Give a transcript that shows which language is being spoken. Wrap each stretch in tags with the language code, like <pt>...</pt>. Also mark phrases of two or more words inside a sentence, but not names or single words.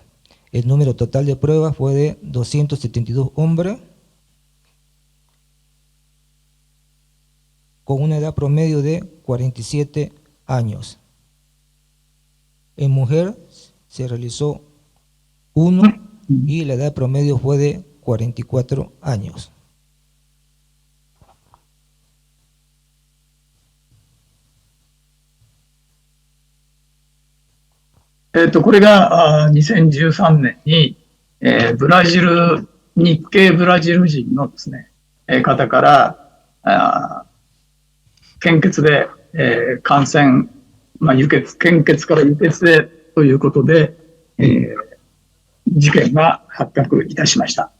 <es>El número total de pruebas fue de 272 hombres con una edad promedio de 47 años. En mujer se realizó 1 y la edad promedio fue de 44 años.</es> <ja>これが2013年に、ブラジル、日系ブラジル人のですね、方から献血で、感染、献血から輸血でということで、事件が発覚いたしました。</ja>